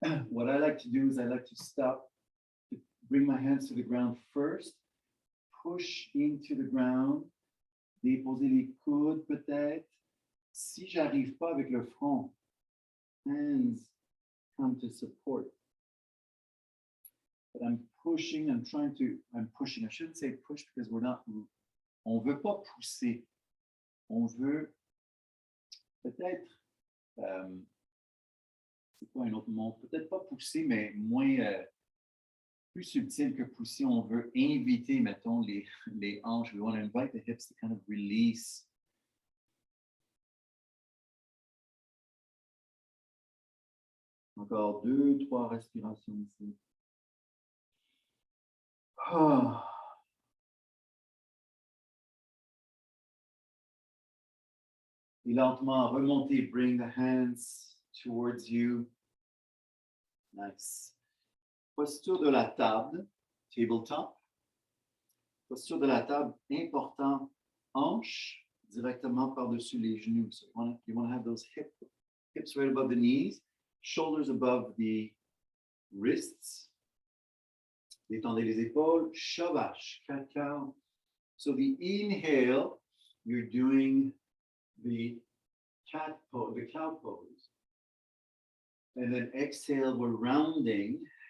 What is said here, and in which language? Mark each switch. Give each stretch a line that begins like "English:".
English: What I like to do is I like to stop, bring my hands to the ground first, push into the ground,
French: déposer les coudes peut-être. Si j'arrive pas avec le front,
English: hands come to support. But I'm pushing, I'm pushing. I shouldn't say push because
French: on veut pas pousser. On veut peut-être, c'est quoi un autre mot? Peut-être pas pousser, mais moins, plus subtil que pousser. On veut inviter, mettons, les hanches.
English: We want to invite the hips to kind of release.
French: Encore 2-3 respirations ici. Oh. Et lentement, remonter,
English: bring the hands towards you. Nice.
French: Posture de la table, tabletop. Posture de la table, important, hanche directement par-dessus les genoux.
English: So you want to have those hips right above the knees, shoulders above the wrists.
French: Détendez les épaules, shavash,
English: 4 counts. So the inhale, you're doing the cat pose, the cow pose. And then exhale, we're rounding.